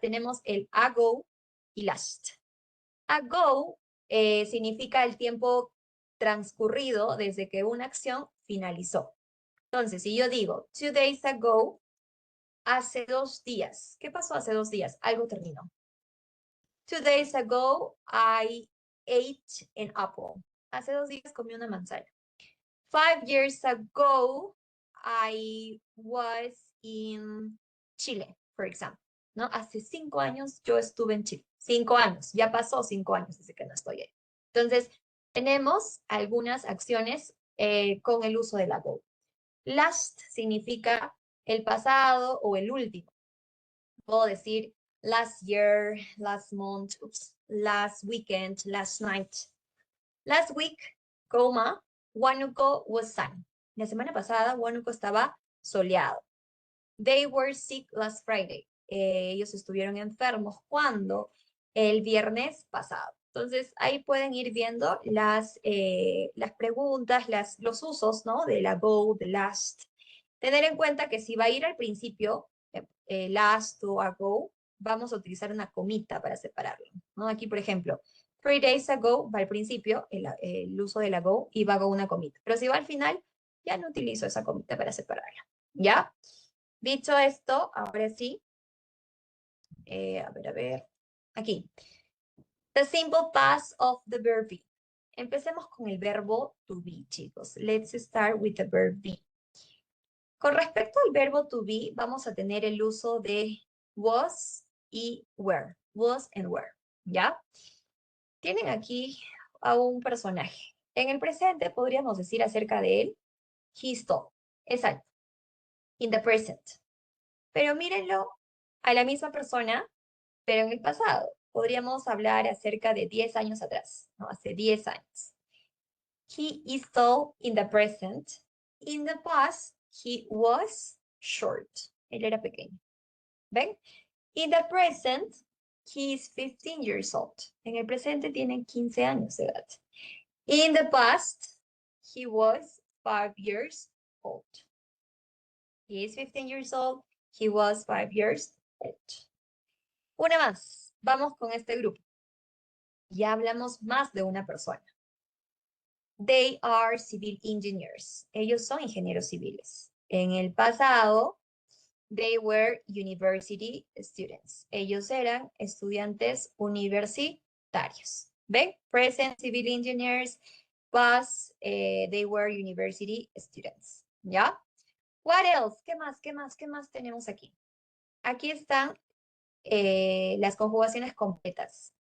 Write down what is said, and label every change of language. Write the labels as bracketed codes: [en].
[es] Tenemos el ago y last. Ago significa el tiempo transcurrido desde que una acción finalizó. Entonces, si yo digo [en] 2 days ago, [es] hace 2 días. ¿Qué pasó hace 2 días? Algo terminó. [en] 2 days ago, I ate an apple. [es] Hace 2 días comí una manzana. [en] 5 years ago, I was in Chile, for example. [es] ¿No? Hace 5 años yo estuve en Chile. 5 años, ya pasó 5 años desde que no estoy ahí. Entonces, tenemos algunas acciones con el uso del ago. Last significa el pasado o el último. Puedo decir last year, last month, last weekend, last night. [en] Last week, coma, Huánuco was sunny. [es] La semana pasada, Huánuco estaba soleado. [en] They were sick last Friday. [es] ellos estuvieron enfermos. ¿Cuándo? El viernes pasado. Entonces, ahí pueden ir viendo las preguntas, los usos, ¿no? De la go, de last. Tener en cuenta que si va a ir al principio, last o ago, vamos a utilizar una comita para separarlo, ¿no? Aquí, por ejemplo, 3 days ago va al principio, el uso de la go, y va con una comita. Pero si va al final, ya no utilizo esa comita para separarla, ¿ya? Dicho esto, ahora sí, a ver, aquí. [en] The simple past of the verb be. [es] Empecemos con el verbo to be, chicos. [en] Let's start with the verb be. [es] Con respecto al verbo to be, vamos a tener el uso de was y were. [en] Was and were, ¿ya? [es] Tienen aquí a un personaje. En el presente podríamos decir acerca de él, [en] he's tall. [es] Exacto. [en] In the present. [es] Pero mírenlo a la misma persona, pero en el pasado. Podríamos hablar acerca de 10 años atrás, ¿no? Hace 10 años. [en] He is tall in the present. In the past, he was short. [es] Él era pequeño. ¿Ven? [en] In the present, he is 15 years old. [es] En el presente tiene 15 años de edad. [en] In the past, he was 5 years old. He is 15 years old. He was 5 years old. [es] Una más. Vamos con este grupo. Ya hablamos más de una persona. [en] They are civil engineers. [es] Ellos son ingenieros civiles. En el pasado, [en] they were university students. [es] Ellos eran estudiantes universitarios. ¿Ven? [en] Present civil engineers, past, they were university students. [es] ¿Ya? [en] What else? [es] ¿Qué más? ¿Qué más? ¿Qué más tenemos aquí? Aquí están las conjugaciones completas.